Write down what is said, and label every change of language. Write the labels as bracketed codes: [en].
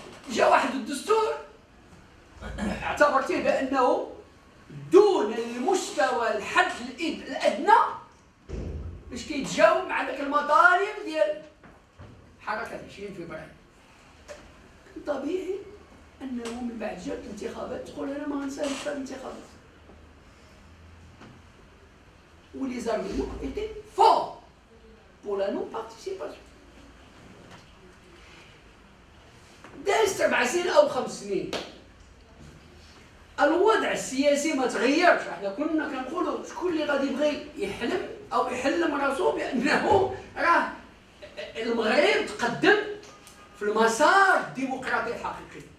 [ar] جا واحد الدستور اعتبرتيه بانه دون المستوى الحد الادنى باش كيتجاوب مع ذاك المطالب ديال حركه 20 فبراير. كان طبيعي انه من بعد جات الانتخابات تقول انا ما غنساهمش في الانتخابات. [fr] où les arguments étaient forts pour la non-participation. [ar] دازت 4 سنين أو 5 سنين الوضع السياسي ما تغيرش. احنا كنا كنقولوا شكون اللي غادي يبغي يحلم أو يحلم راسو بأنه راه المغرب تقدم في المسار الديمقراطي الحقيقي.